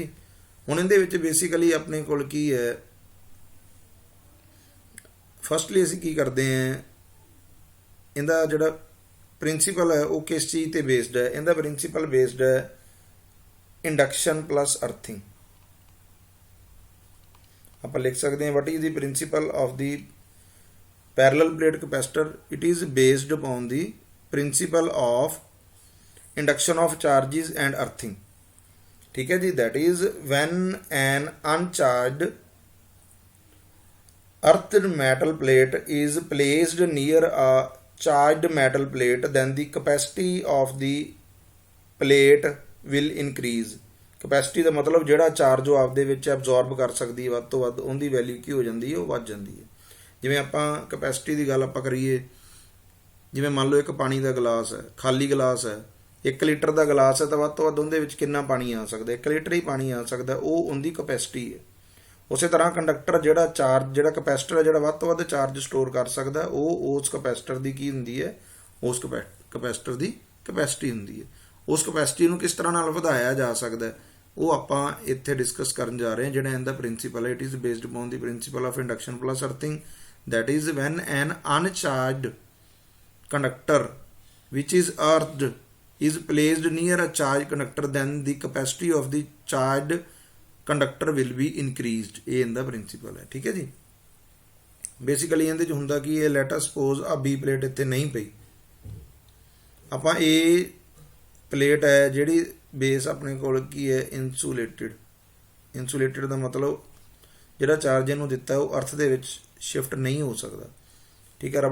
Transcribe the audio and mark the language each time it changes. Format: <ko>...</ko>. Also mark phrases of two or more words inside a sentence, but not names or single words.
<pa>ਹੁਣ ਇਹਦੇ ਵਿੱਚ ਬੇਸਿਕਲੀ ਆਪਣੇ ਕੋਲ ਕੀ ਹੈ, ਫਸਟਲੀ ਅਸੀਂ ਕੀ ਕਰਦੇ ਹਾਂ, ਇਹਦਾ ਜਿਹੜਾ ਪ੍ਰਿੰਸੀਪਲ ਹੈ ਉਹ ਕਿਸ ਚੀਜ਼ ਤੇ ਬੇਸਡ ਹੈ। ਇਹਦਾ ਪ੍ਰਿੰਸੀਪਲ ਬੇਸਡ ਹੈ</pa> <en>induction plus earthing.</en> <pa>ਆਪਾਂ ਲਿਖ ਸਕਦੇ ਹਾਂ</pa> <en>what is the principle of the parallel plate capacitor, it is based upon the principle of induction of charges and earthing,</en> <hi>ठीक है जी।</hi> <en>that is when an uncharged earthed metal plate is placed near a charged metal plate, then the capacity of the plate will increase।</en> <hi>कैपेसिटी का मतलब</hi> <pa>ਜਿਹੜਾ ਚਾਰਜ ਜੋ ਆਪਦੇ ਵਿੱਚ ਐਬਜ਼ੌਰਬ ਕਰ ਸਕਦੀ ਹੈ ਵੱਧ ਤੋਂ ਵੱਧ ਉਹਦੀ ਵੈਲਿਊ ਕੀ ਹੋ ਜਾਂਦੀ ਹੈ, ਉਹ ਵੱਧ ਜਾਂਦੀ ਹੈ। ਜਿਵੇਂ ਆਪਾਂ ਕਪੈਸਿਟੀ ਦੀ ਗੱਲ ਆਪਾਂ ਕਰੀਏ, ਜਿਵੇਂ ਮੰਨ ਲਓ ਇੱਕ ਪਾਣੀ ਦਾ ਗਲਾਸ ਹੈ, ਖਾਲੀ ਗਲਾਸ ਹੈ, 1 ਲੀਟਰ ਦਾ ਗਲਾਸ ਹੈ ਤਾਂ ਵੱਧ ਤੋਂ ਵੱਧ ਉਹਦੇ ਵਿੱਚ ਕਿੰਨਾ ਪਾਣੀ ਆ ਸਕਦਾ, 1 ਲੀਟਰ ਹੀ ਪਾਣੀ ਆ ਸਕਦਾ, ਉਹ ਉਹਦੀ ਕਪੈਸਿਟੀ ਹੈ। ਉਸੇ ਤਰ੍ਹਾਂ ਕੰਡਕਟਰ ਜਿਹੜਾ ਕਪੈਸਿਟਰ ਹੈ ਜਿਹੜਾ ਵੱਧ ਤੋਂ ਵੱਧ ਚਾਰਜ ਸਟੋਰ ਕਰ ਸਕਦਾ, ਉਹ ਉਸ ਕਪੈਸਿਟਰ ਦੀ ਕੀ ਹੁੰਦੀ ਹੈ, ਉਸ ਕਪੈਸਿਟਰ ਦੀ ਕਪੈਸਿਟੀ ਹੁੰਦੀ ਹੈ। ਉਸ ਕਪੈਸਿਟੀ ਨੂੰ ਕਿਸ ਤਰ੍ਹਾਂ ਨਾਲ ਵਧਾਇਆ ਜਾ ਸਕਦਾ ਉਹ ਆਪਾਂ ਇੱਥੇ ਡਿਸਕਸ ਕਰਨ ਜਾ ਰਹੇ ਹਾਂ। ਜਿਹੜਾ ਇਹਦਾ ਪ੍ਰਿੰਸੀਪਲ ਹੈ,</pa> <en>it is based upon the principle of induction plus earthing, that is when an uncharged conductor which is earthed is placed near a charged conductor, then the capacity of the charged conductor will be increased।</en> <pa>ਇਹ ਇਹਦਾ ਪ੍ਰਿੰਸੀਪਲ ਹੈ, ਠੀਕ ਹੈ ਜੀ। ਬੇਸਿਕਲੀ ਇਹਦੇ ਚ ਹੁੰਦਾ ਕਿ ਇਹ</pa> <en>let us suppose a B plate</en> <pa>ਇੱਥੇ ਨਹੀਂ ਪਈ, ਆਪਾਂ ਇਹ ਪਲੇਟ ਹੈ ਜਿਹੜੀ ਬੇਸ ਆਪਣੇ ਕੋਲ ਕੀ ਹੈ ਇਨਸੂਲੇਟਡ ਦਾ ਮਤਲਬ ਜਿਹੜਾ ਚਾਰਜ ਇਹਨੂੰ ਦਿੱਤਾ ਉਹ ਅਰਥ ਦੇ ਵਿੱਚ ਸ਼ਿਫਟ ਨਹੀਂ ਹੋ ਸਕਦਾ, ਠੀਕ ਹੈ।</pa>